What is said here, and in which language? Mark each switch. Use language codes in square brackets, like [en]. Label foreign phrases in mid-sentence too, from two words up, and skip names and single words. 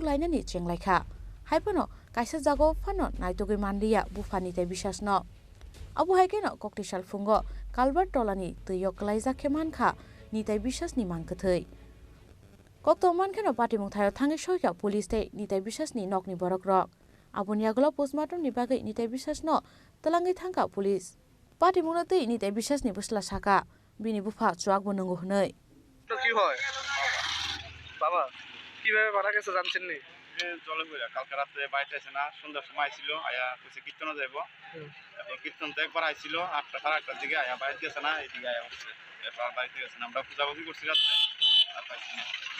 [trp] lainani chenglaikha haipano kaisa jago phano naitugui manliya bufa nitai bisas no abu haikeno koktisal fungo kalbar tolani tyo klaija khemankha nitai bisas ni mangkethei koktoman kheno party mungthayo thangi soika police tei nitai bisas ni nokni borok rok aboni yaglo postmortem ni bagai nitai bisas no talangai thangka police Party mungna tei ni tei bisas ni busla saka bini bufa chuak bonungo hnei [bn] তো কি হয় বাবা কিভাবে মারা গেছে জানছেন নি? জলে বইরা কালকে রাতে বাইরে আছে না, সন্ধ্যার সময় আইছিল, আয়া কইছে কীর্তনে যাইব। এখন কীর্তন তো একবার আইছিল 8টা সাড়ে 8টার দিকে, আয়া বাইরে গেছে না, এদিকে আয়া উঠছে। এরপর বাড়িতে গেছে না, আমরা পূজাপুজি করছি রাত্রে আর পাইছি না।